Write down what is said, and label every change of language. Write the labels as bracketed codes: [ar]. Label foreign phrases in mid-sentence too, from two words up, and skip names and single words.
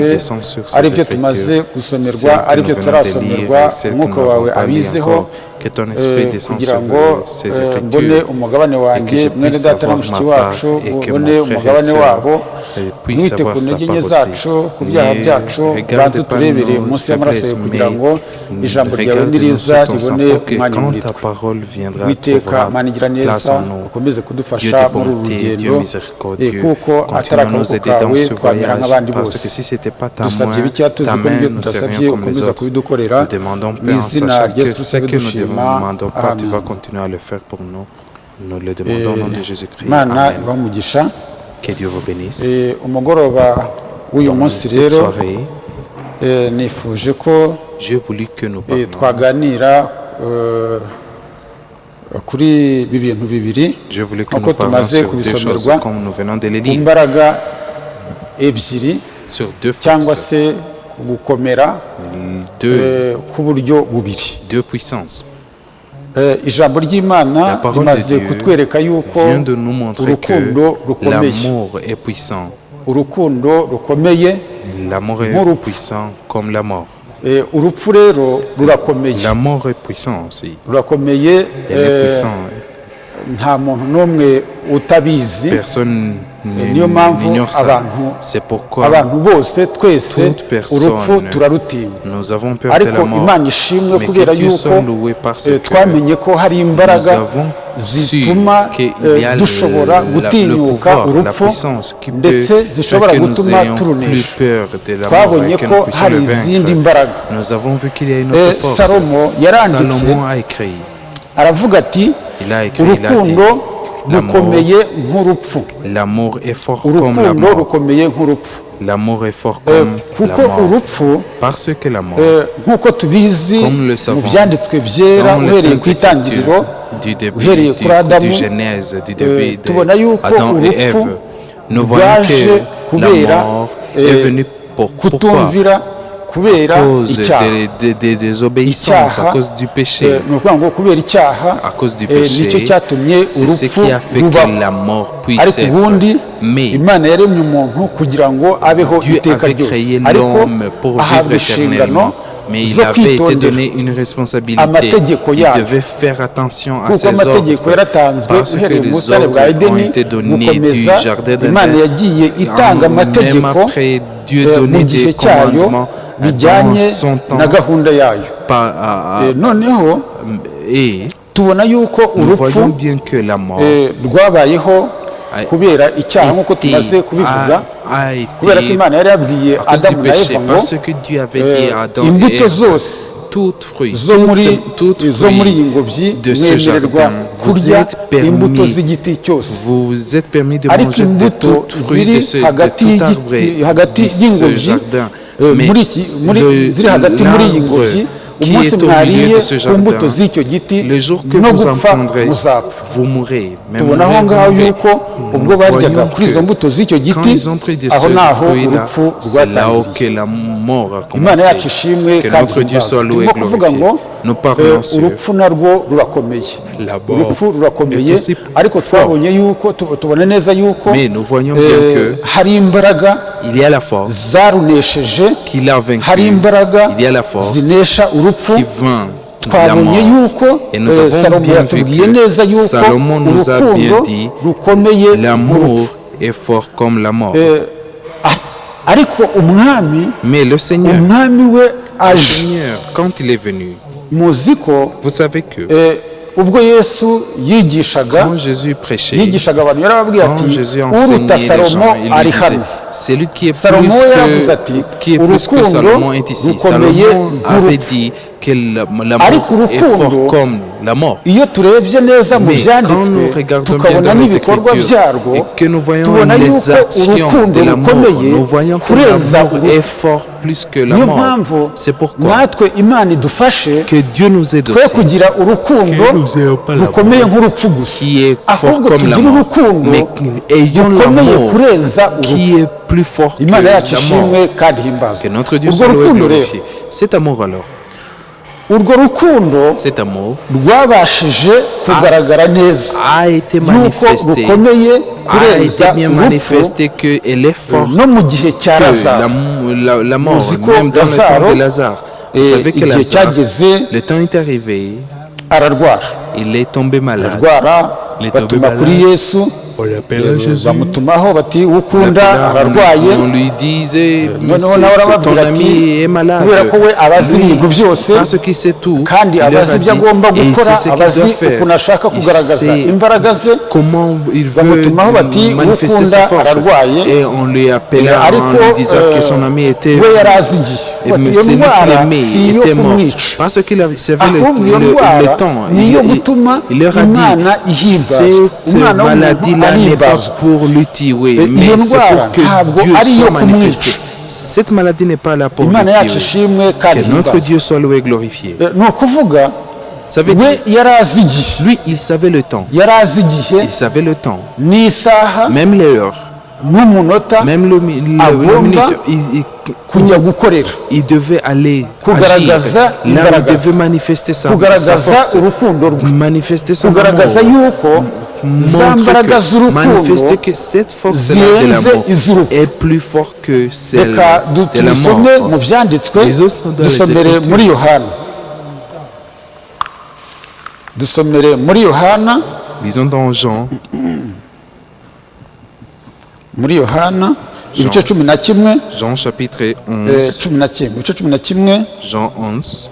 [rw] aribyo tumaze gusomerwa, aribyo turasomerwa, umwuka wawe abizeho, kugira ngo mbone umugabane wanjye, mwene data na mushiki wacu ubone umugabane wabo, mwite ku ntege nke zacu, ku byaha byacu, banze turebere munsi y'amaraso yawe, kugira ngo ijambo ryawe niriza ribone umwanya muri twe. Witeka Mana igira neza, ukomeze kudufasha muri uru rugendo, kuko atari akaboko kawe twamera nk'abandi bose. Dusabye bike tuzi ko n'ibyo tudasabye ukomeza kubidukorera, mu izina rya Yesu Kristo dushima. [fr] Tu vas continuer à le faire pour nous. Nous le demandons au nom de Jésus-Christ. [rw] Mana ibamugisha. [fr] Que Dieu vous bénisse. [rw] Umugoroba w'uyu munsi rero nifuje ko twaganira kuri ibi bintu bibiri, nk'uko tumaze kubisomerwa, ku mbaraga ebyiri cyangwa se gukomera k'uburyo bubiri. Ijambo ry'Imana rimaze kutwereka yuko urukundo rukomeye, urukundo rukomeye [fr] L'amour est [rw] nk'urupfu. [fr] puissant comme la mort. [rw] Urupfu rero rurakomeye [fr] La mort est puissant aussi. [rw] rurakomeye [fr] Elle est puissante. [rw] nta muntu n'umwe utabizi [fr] Personne [rw] niyo mpamvu [fr] n'ignore ça. [rw] abantu [fr] C'est pourquoi [rw] abantu bose twese [fr] toute personne, [rw] urupfu turarutinya [fr] nous avons peur de [rw] ariko [fr] la mort. [rw] imana ishimwe [fr] Mais [rw] kubera [fr] que Dieu [rw] yuko [fr] soit loué parce que [rw] twamenye ko hari imbaraga [fr] nous avons [rw] zituma [fr] su qu'il y a [rw] dushobora [fr] le [rw] gutinyuka [fr] pouvoir, la [rw] urupfu [fr] puissance qui peut [rw] ndetse [fr] faire [rw] zishobora [fr] que nous [rw] gutuma [fr] ayons plus [rw] turunesha [fr] peur de la mort [rw] twabonye [fr] et que [rw] ko [fr] nous puissions [rw] hari [fr] le [rw] izindi [fr] vaincre. [rw] mbaraga [fr] Nous avons vu qu'il y a une autre force. [rw] Salomo yaranditse [fr] Salomon a écrit, [rw] aravuga ati [fr] il a écrit, il a [rw] urukundo [fr] dit, [rw] rukomeye nk'urupfu [fr] l'amour est fort comme la [rw] urukundo [fr] mort. [rw] rukomeye nk'urupfu [fr] L'amour est fort comme [rw] kuko [fr] la mort. [rw] urupfu [fr] Parce que la mort, [rw] nk'uko tubizi [fr] Comme le [rw] mu [fr] savons, [rw] byanditswe byera [fr] dans les [rw] uhereye [fr] Saintes [rw] ku itangiriro [fr] Écritures, du début, [rw] uhereye kuri Adamu [fr] du Genèse, du début [rw] tubona [fr] de [rw] yuko [fr] Adam et Ève, [rw] urupfu [fr] nous voyons [rw] rwaje [fr] que la [rw] kubera [fr] mort est venue pourquoi? [rw] kutumvira kubera [fr] À cause [rw] icyaha [fr] des désobéissances, à [rw] Icyaha, [fr] cause du péché. [rw] ni ukuvuga ngo kubera icyaha [fr] À cause du péché, [rw] nicyo cyatumye [fr] c'est ce [rw] urupfu [fr] qui a fait [rw] rubaho [fr] que la mort puisse [rw] ariko ubundi [fr] être. Mais [rw] imana yaremye umuntu kugira ngo abeho [fr] Dieu [rw] iteka [fr] avait [rw] ryose [fr] créé [rw] ariko [fr] l'homme pour [rw] ahabwa [fr] vivre [rw] inshingano [fr] éternellement. Mais il [rw] zo [fr] avait été [rw] kwitondera [fr] donné une responsabilité. [rw] amategeko [fr] Il [rw] yayo [fr] devait faire attention à [rw] kuko [fr] ses [rw] amategeko [fr] ordres. [rw] yaratanzwe [fr] Parce que [rw] uhereye mu [fr] les [rw] butare bwa [fr] ordres ont [rw] edeni [fr] été donnés du [rw] gukomeza [fr] jardin [rw] imana [fr] d'Éden. [rw] yagiye itanga [fr] Même [rw] amategeko [fr] après Dieu [rw] mu [fr] donner [rw] gihe [fr] des [rw] cyayo [fr] commandements [rw] bijyanye [fr] dans son temps. [rw] na gahunda yayo noneho [fr] Et [rw] tubona yuko [fr] nous [rw] urupfu [fr] voyons bien que la mort [rw] rwabayeho kubera icyaha nk'uko tumaze kubivuga [fr] a [rw] kubera ko [fr] été [rw] imana yari yabwiye [fr] à cause du [rw] adamu na [fr] péché. [rw] eva ngo [fr] Parce que Dieu avait dit à Adam et [rw] imbuto [fr] Ève, [rw] zose [fr] toute fruit, [rw] zo muri [fr] toute [rw] zo muri iyi [fr] fruit [rw] ngobyi [fr] de ce [rw] mwemererwa [fr] jardin, vous [rw] kurya [fr] êtes permis, [rw] imbuto z'igiti cyose [fr] vous êtes permis de [rw] ariko [fr] manger de [rw] imbuto [fr] toute fruit [rw] ziri [fr] de ce [rw] hagati [fr] de tout arbre [rw] y'igiti hagati [fr] de ce [rw] y'ingobyi [fr] jardin. [rw] ziri hagati muri iyi ngobyi umunsi mwariye ku mbuto z'icyo giti [fr] le jour que [rw] no [fr] vous en [rw] gupfa [fr] prendrez, [rw] muzapfa [fr] vous mourrez. Même [rw] tubona aho ngaho yuko ubwo baryaga kuri izo mbuto z'icyo [fr] quand [rw] giti [fr] ils ont pris de [rw] aho [fr] ce [rw] naho [fr] fruit-là, [rw] urupfu [fr] c'est là où que [rw] rwatangiriye [fr] la mort a [rw] imana [fr] commencé. [rw] yacu ishimwe [fr] Que [rw] kandi [fr] notre Dieu soit loué [rw] turimo [fr] et [rw] kuvuga ngo [fr] glorifié. Nous parlons sur [rw] urupfu narwo rurakomeye [fr] la mort [rw] urupfu rurakomeye [fr] est aussi [rw] ariko [fr] fort. [rw] twabonye yuko tubona neza yuko [fr] Mais nous voyons bien que [rw] hari imbaraga [fr] il y a la force [rw] zarunesheje [fr] qui l'a vaincu. [rw] hari imbaraga [fr] Il y a la force [rw] zinesha urupfu [fr] qui vainc la [rw] twabonye [fr] mort. [rw] yuko [fr] Et nous avons [rw] salomo [fr] bien vu [rw] yatubwiye [fr] que [rw] neza yuko [fr] Salomon nous a bien [rw] urukundo [fr] dit [rw] rukomeye [fr] l'amour [rw] nk'urupfu [fr] est fort comme la mort. [rw] ariko umwami [fr] Mais le Seigneur, [rw] umwami we [fr] le [rw] aje [fr] Seigneur, quand il est venu, [rw] muzi ko [fr] vous savez que [rw] ubwo yesu yigishaga [fr] quand Jésus prêchait, [rw] yigishaga abantu yarababwiye [fr] quand [rw] ati [fr] Jésus [rw] uruta [fr] enseignait les [rw] salomo [fr] gens, il [rw] ari [fr] lui disait, [rw] hano [fr] celui qui est [rw] salomo we yaravuze ati [fr] plus que Salomon est ici. [rw] rukomeye [fr] Salomon avait [rw] nk'urupfu [fr] dit que la [rw] Ariko [fr] mort est [rw] urukundo, [fr] fort comme la mort. [rw] iyo turebye neza mu [fr] Mais quand [rw] byanditswe [fr] nous regardons bien [rw] tukabona [fr] dans les [rw] n'ibikorwa [fr] Écritures [rw] byarwo [fr] et que nous voyons [rw] tubona [fr] les [rw] yuko [fr] actions [rw] urukundo [fr] de la mort, [rw] rukomeye [fr] nous voyons que [rw] kurenza [fr] l'amour est [rw] urupfu [fr] fort plus que la [rw] niyo [fr] mort. [rw] mpamvu [fr] C'est pourquoi [rw] natwe imana idufashe [fr] que Dieu nous aide [rw] twe [fr] aussi, [rw] kugira urukundo rukomeye nk'urupfu gusa [fr] qui est fort [rw] ahubwo [fr] comme la [rw] tugire [fr] mort, [rw] urukundo [fr] mais ayons [rw] rukomeye [fr] l'amour [rw] kurenza urupfu [fr] qui est plus fort que [rw] imana [fr] la [rw] yacu [fr] mort. [rw] ishimwe kandi himbazwe [fr] Que notre Dieu [rw] urwo [fr] soit loué et [rw] rukundo rero [fr] glorifié. Cet amour alors, [rw] urwo rukundo [fr] cet amour [rw] rwabashije kugaragara neza [fr] a été [rw] yuko [fr] manifesté, [rw] rukomeye [fr] a été [rw] kurenza [fr] bien [rw] urupfu [fr] manifesté qu'elle est forte [rw] no mu gihe cya [fr] que [rw] lazaro [fr] la mort, [rw] Muzi ko [fr] même dans le [rw] Lazaro, [fr] temps de Lazare. Vous savez que [rw] igihe [fr] Lazare, [rw] cyageze [fr] le temps est arrivé, [rw] ararwara [fr] il est tombé malade. [rw] ararwara [fr] Il est tombé [rw] batuma kuri [fr] malade. [rw] yesu [fr] On l'appela Jésus. [rw] bamutumaho bati ukunda ararwaye [fr] On lui disait, [rw] noneho nawe [fr] ton [rw] arababwira ati [fr] ami est malade. [rw] kubera ko we abazi ibintu byose [fr] Parce qu'il sait tout. [rw] kandi [fr] Il leur [rw] abazi [fr] a [rw] ibyo [fr] dit, [rw] agomba [fr] et il [rw] gukora [fr] sait ce qu'il [rw] abazi [fr] doit faire. [rw] ukuntu ashaka [fr] Il [rw] kugaragaza [fr] sait [rw] imbaraga ze [fr] comment il veut [rw] bamutumaho bati [fr] manifester sa [rw] ukunda [fr] force. [rw] ararwaye [fr] Et on lui appela en [rw] ariko [fr] lui disant que son ami était [rw] we yari azi igihe bati [fr] mais [rw] iyo [fr] celui qu'il [rw] ndwara [fr] aimait [rw] si iyo [fr] était mort. [rw] kumwica [fr] Parce qu'il savait [rw] ahubwo iyo ndwara [fr] le temps. [rw] ni iyo gutuma [fr] Il leur a [rw] imana [fr] dit, [rw] ihimbazwa [fr] cette [rw] umwana w'umuntu [fr] maladie-là n'est pas [rw] ahimbazwa [fr] pour lui tuer, [rw] iyo [fr] mais c'est [rw] ndwara [fr] pour que [rw] ntabwo [fr] Dieu [rw] ari iyo [fr] soit [rw] kumwica [fr] manifesté. Cette maladie n'est pas là pour lui [rw] imana yacu [fr] tuer. [rw] ishimwe kandi [fr] Que notre [rw] himbazwe [fr] Dieu soit loué et glorifié. [rw] ni ukuvuga [fr] Ça veut [rw] we [fr] dire, [rw] yari azi igihe [fr] lui, il savait le temps. [rw] yari azi igihe [fr] Il savait le temps. [rw] n'isaha [fr] Même l'heure. [rw] n'umunota [fr] Même le [rw] Agomba [fr] minute. [rw] kujya gukorera [fr] Il devait aller [rw] kugaragaza [fr] agir. Là, il [rw] imbaraga [fr] devait [rw] ze [fr] manifester sa [rw] kugaragaza [fr] force. [rw] urukundo rwe [fr] Manifester son [rw] kugaragaza [fr] amour. [rw] yuko [fr] montre manifeste que cette force-là de l'amour est plus forte que celle [rw] reka [fr] de la [rw] dusome [fr] mort. [rw] mu byanditswe [fr] Les autres sont dans les [rw] dusomere [fr] Écritures. [rw] muri yohana dusomere muri yohana [fr] Lisons dans Jean, [rw] muri yohana ibice 11 [fr] Jean chapitre 11, [rw] 11 ibice 11 [fr] Jean 11,